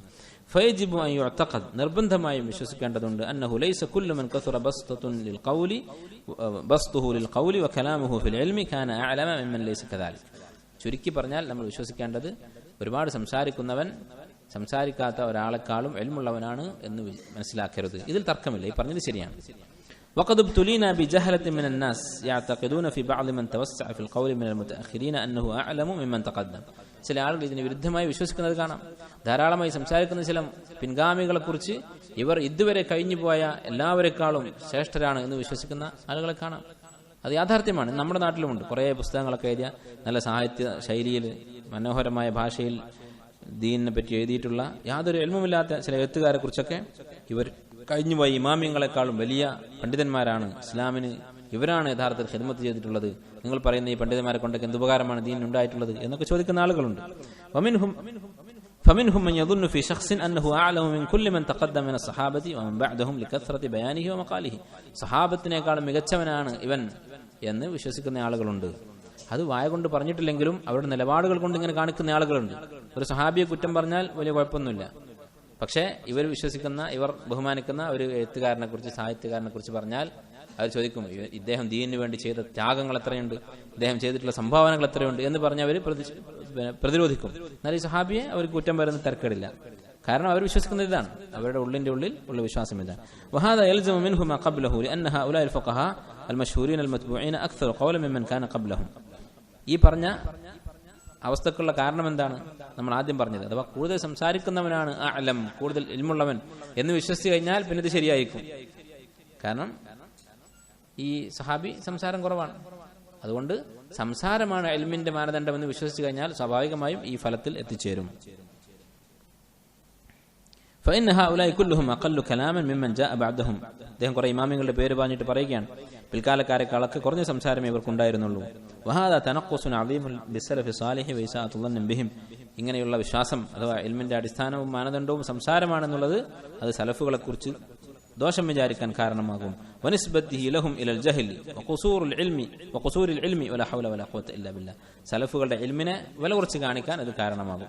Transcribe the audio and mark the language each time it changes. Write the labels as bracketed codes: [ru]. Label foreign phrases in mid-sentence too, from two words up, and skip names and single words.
[ar] فيجب أن يعتقد, [ml] നിർബന്ധമായും വിശ്വസിക്കേണ്ടതുണ്ട്, [ar] أنه ليس كل من كثر بسطه للقول وكلامه في العلم كان أعلم ممن ليس كذلك. [ml] ചുരുക്കി പറഞ്ഞാൽ നമ്മൾ വിശ്വസിക്കേണ്ടത് ഒരുപാട് സംസാരിക്കുന്നവൻ സംസാരിക്കാത്ത ഒരാളെക്കാളും ഇൽമുള്ളവനാണ് എന്ന് മനസ്സിലാക്കരുത്. ഇതിൽ തർക്കമില്ല, ഈ പറഞ്ഞത് ശരിയാണ്. [ar] وقد ابتلينا بجهلة من الناس يعتقدون في بعض من توسع في القول من المتأخرين أنه أعلم ممن تقدم. [ml] ചില ആളുകൾ ഇതിന് വിരുദ്ധമായി വിശ്വസിക്കുന്നത് കാണാം. ധാരാളമായി സംസാരിക്കുന്ന ചില പിൻഗാമികളെ കുറിച്ച് ഇവർ ഇതുവരെ കഴിഞ്ഞു പോയ എല്ലാവരെക്കാളും ശ്രേഷ്ഠരാണ് എന്ന് വിശ്വസിക്കുന്ന ആളുകളെ കാണാം. അത് യാഥാർത്ഥ്യമാണ്. നമ്മുടെ നാട്ടിലുമുണ്ട്. കുറേ പുസ്തകങ്ങളൊക്കെ എഴുതിയ നല്ല സാഹിത്യ ശൈലിയിൽ മനോഹരമായ ഭാഷയിൽ ദീനിനെ പറ്റി എഴുതിയിട്ടുള്ള യാതൊരു എൽമുമില്ലാത്ത ചില എഴുത്തുകാരെ കുറിച്ചൊക്കെ ഇവർ കഴിഞ്ഞുപോയി ഇമാമിയങ്ങളെക്കാളും വലിയ പണ്ഡിതന്മാരാണ്, ഇസ്ലാമിന് ഇവരാണ് യഥാർത്ഥത്തിൽ ഖിദ്മത്ത് ചെയ്തിട്ടുള്ളത്, നിങ്ങൾ പറയുന്ന ഈ പണ്ഡിതന്മാരെ കൊണ്ടൊക്കെ എന്തുപകാരമാണ് ദീൻ ഉണ്ടായിട്ടുള്ളത് എന്നൊക്കെ ചോദിക്കുന്ന ആളുകളുണ്ട്. [ar] فمنهم من يظن في شخص أنه أعلم من كل من تقدم من الصحابة ومن بعدهم لكثرة بيانه ومقاله. [ml] സഹാബത്തിനേക്കാളും മികച്ചവനാണ് ഇവൻ എന്ന് വിശ്വസിക്കുന്ന ആളുകളുണ്ട്. അത് വായ കൊണ്ട് പറഞ്ഞിട്ടില്ലെങ്കിലും അവരുടെ നിലപാടുകൾ കൊണ്ട് ഇങ്ങനെ കാണിക്കുന്ന ആളുകളുണ്ട്. ഒരു സഹാബിയെ കുറ്റം പറഞ്ഞാൽ വലിയ കുഴപ്പമൊന്നുമില്ല. പക്ഷേ ഇവർ വിശ്വസിക്കുന്ന, ഇവർ ബഹുമാനിക്കുന്ന ഒരു എഴുത്തുകാരനെ കുറിച്ച്, സാഹിത്യകാരനെ കുറിച്ച് പറഞ്ഞാൽ അവർ ചോദിക്കും, ഇദ്ദേഹം ദീനിന് വേണ്ടി ചെയ്ത ത്യാഗങ്ങൾ എത്രയുണ്ട്, ഇദ്ദേഹം ചെയ്തിട്ടുള്ള സംഭാവനകൾ എത്രയുണ്ട് എന്ന് പറഞ്ഞ് അവർ പ്രതിരോധിക്കും. എന്നാൽ ഈ സഹാബിയെ അവർ കുറ്റം പറയുന്ന തിരക്കേടില്ല. കാരണം അവർ വിശ്വസിക്കുന്നത് ഇതാണ്, അവരുടെ ഉള്ളിന്റെ ഉള്ളിൽ ഉള്ള വിശ്വാസം ഇതാണ്. [ar] وهذا يلزم منه ما قبله لأن هؤلاء الفقهاء المشهورين المتبوعين أكثر قولا ممن كان قبلهم. [ml] ഈ പറഞ്ഞ അവസ്ഥക്കുള്ള കാരണം എന്താണ്? നമ്മൾ ആദ്യം പറഞ്ഞത്, അഥവാ കൂടുതൽ സംസാരിക്കുന്നവനാണ് അഅലം, കൂടുതൽ ഇൽമുള്ളവൻ എന്ന് വിശ്വസിച്ചു കഴിഞ്ഞാൽ പിന്നെ ഇത് ശരിയായിരിക്കും. കാരണം ഈ സഹാബി സംസാരം കുറവാണ്. അതുകൊണ്ട് സംസാരമാണ് ഇൽമിന്റെ മാനദണ്ഡം എന്ന് വിശ്വസിച്ചു കഴിഞ്ഞാൽ സ്വാഭാവികമായും ഈ ഫലത്തിൽ എത്തിച്ചേരും. [ar] فإن هؤلاء كلهم أقل كلاما ممن جاء بعدهم. [ml] അദ്ദേഹം കുറെ ഇമാമിങ്ങളുടെ പേര് പറഞ്ഞിട്ട് പറയുകയാണ്, പിൽക്കാലക്കാരെക്കാളൊക്കെ കുറഞ്ഞ സംസാരമേ ഇവർക്കുണ്ടായിരുന്നുള്ളൂ. [ar] وهذا تنقص عظيم بالسلف الصالح وإساءة الظن بهم. [ml] ഇങ്ങനെയുള്ള വിശ്വാസം അഥവാ ഇൽമിന്റെ അടിസ്ഥാനവും മാനദണ്ഡവും സംസാരമാണെന്നുള്ളത് അത് സലഫുകളെ കുറിച്ച് ദോഷം വിചാരിക്കാൻ കാരണമാകും. [ar] وبنسبته لهم إلى الجهل وقصور العلم ولا حول ولا قوة إلا بالله. [ml] സലഫുകളുടെ ഇൽമിനെ വില കുറച്ച് കാണിക്കാൻ അത് കാരണമാകും.